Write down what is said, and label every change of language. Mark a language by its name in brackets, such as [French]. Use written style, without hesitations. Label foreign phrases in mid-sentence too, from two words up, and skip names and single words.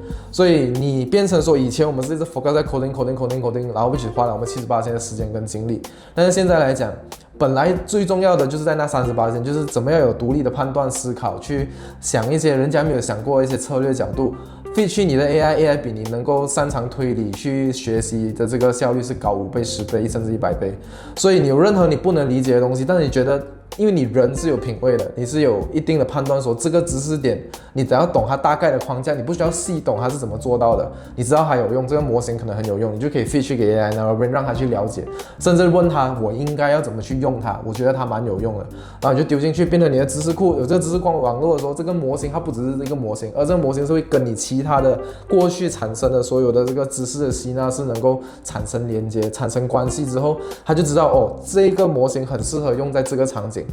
[Chinese] 所以你變成說以前我們是一直 focus 在 coding， 然後一起花了我們78%的時間跟精力，但是現在來講，本來最重要的就是在那38%，就是怎麼樣有獨立的判斷思考，去想一些人家沒有想過一些策略角度，feed 去你的 AI 比你能夠擅長推理去學習的這個效率是高5倍、10倍，甚至100倍。所以你有任何你不能理解的東西，但是你覺得，因為你人是有品味的，你是有一定的判斷，說這個知識點，你只要懂它大概的框架，你不需要細懂它是怎麼做到的，你知道它有用，這個模型可能很有用，你就可以 feed 去給 AI，然後讓它去了解，甚至問它我應該要怎麼去用它，我覺得它蠻有用的，然後你就丟進去，變成你的知識庫，有這個知識網絡的時候，這個模型它不只是一個模型，而這個模型是會跟你其他的過去產生的所有的這個知識的吸納是能夠產生連接、產生關係之後，它就知道哦，這個模型很適合用在這個場景。